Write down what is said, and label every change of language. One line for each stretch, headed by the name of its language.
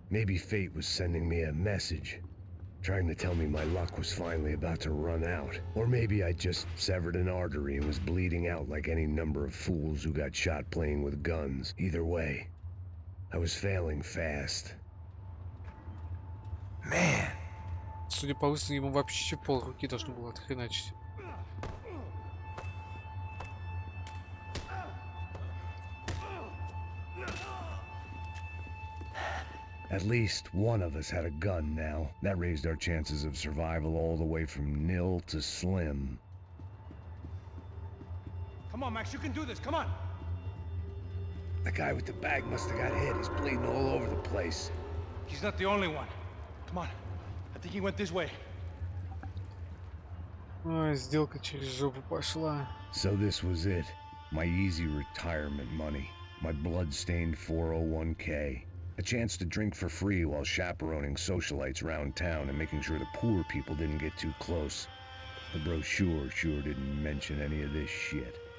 English: Maybe fate was sending me a message. Trying to tell me my luck was finally about to run out. Or maybe I just severed an artery and was bleeding out like any number of fools who got shot playing with guns. Either way, I was failing fast. Man.
Russian: Судя по выстрелу, ему вообще пол руки должно было отхреначить.
English: At least one of us had a gun now. That raised our chances of survival all the way from nil to slim. Come on, Max, you can do this. Come on. The guy with the bag must have got hit. He's bleeding all over the place. He's not the only one. Come on. I think he went this way.
Russian: Ой, сделка через жопу пошла.
English: So this was it. My easy retirement money. My blood-stained 401k. A chance to drink for free while chaperoning socialites around town and making sure the poor people didn't get too close. The brochure sure didn't mention any of this shit.